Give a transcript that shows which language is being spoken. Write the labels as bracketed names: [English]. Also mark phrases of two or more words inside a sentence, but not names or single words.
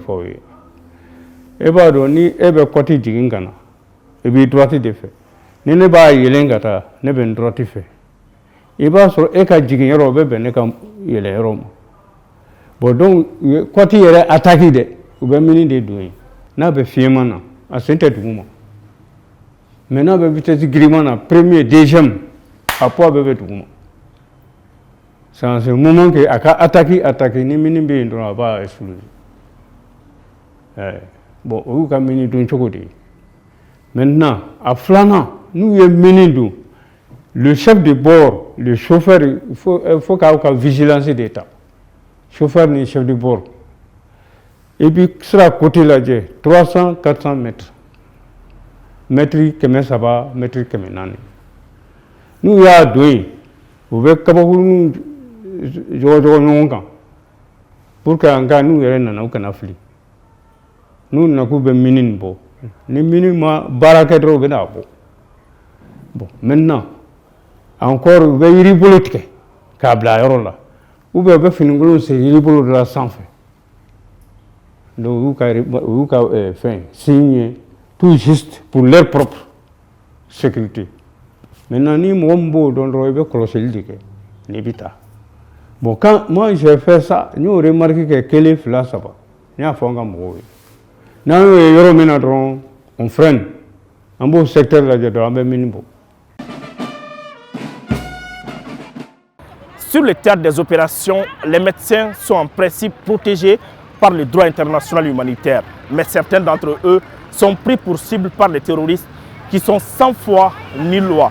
[Bambara] fɔ aw ye e b'a dɔn ni e bɛ kɔti jigin ka na i b'i droite de fɛ ni ne b'a yɛlɛn ka taa ne bɛ n droite fɛ i b'a sɔrɔ e ka jigin yɔrɔ o bɛ bɛn ne ka yɛlɛ yɔrɔ ma [French] bon donc [Bambara] kɔti yɛrɛ attaque dɛ u bɛ mini de don yen n'a bɛ fiɲɛma na a sen tɛ dugu ma mais n'a bɛ vitesse giriman na [French] premier deuxième [Bambara] a poids bɛɛ bɛ dugu ma [French] c'est en ce moment que [Bambara] a ka attaque ni mini bɛ yen dɔrɔn a b'a exploser bon o y'u ka mini don cogo de ye maintenant a filanan n'u ye mini don [French] le chef de bord le chauffeur il faut [Bambara] k'aw ka [French] vigilance de ta chauffeur ni chef de bord et puis sera côté lajɛ 300-400 mètres mètre 300 mètre 400 n'u [Bambara] y'a don yen u bɛ kabakurunin jɔgɔjɔgɔ ɲɔgɔn kan [French] pour que en cas [Bambara] n'u yɛrɛ nana u kana fili n'u nana k'u bɛ mini nin bɔ ni mini ma baara kɛ dɔrɔn u bɛ n'a bɔ [French] bon maintenant encore [Bambara] u bɛ yiri bolo tigɛ k'a bila a yɔrɔ la [French] ou bien [Bambara] u bɛ finikolon sen yiri bolo dɔ la sanfɛ donc u y'u ka fɛn [French] signe tout juste pour leur propre sécurité [Bambara] maintenant ni mɔgɔ min b'o dɔn dɔrɔn i bɛ kɔlɔsili de kɛ n'i bɛ taa [French] bon quand moi j'ai fait ça [Bambara] n y'o remarque kɛ 1 2 3 n y'a fɔ n ka mɔgɔw ye n'an y'o ye yɔrɔ min na dɔrɔn [French] on freine [Bambara] an b'o secteur lajɛ dɔrɔn an bɛ mini bɔ. [French] Sur le théâtre des opérations, les médecins sont en principe protégés par le droit international humanitaire. Mais certains d'entre eux sont pris pour cible par les terroristes qui sont sans foi ni loi.